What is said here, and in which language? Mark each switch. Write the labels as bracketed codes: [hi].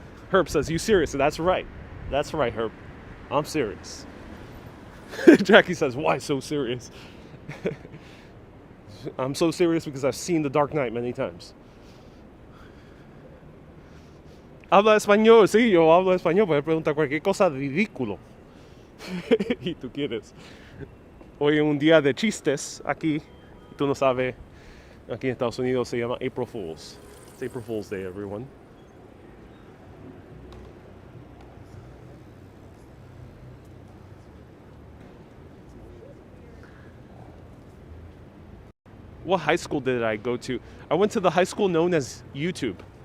[en] Herb says, you serious? That's right. That's right, Herb. I'm serious. Jackie says, why so serious? I'm so serious because I've seen The Dark Knight many times. [es] Habla español, sí, yo hablo español, pero pregunta cualquier cosa ridículo. Y tú quieres. Hoy es un día de chistes aquí. Tú no sabes, aquí en Estados Unidos se llama April Fools. [en] It's April Fool's Day, everyone. What high school did I go to? I went to the high school known as YouTube.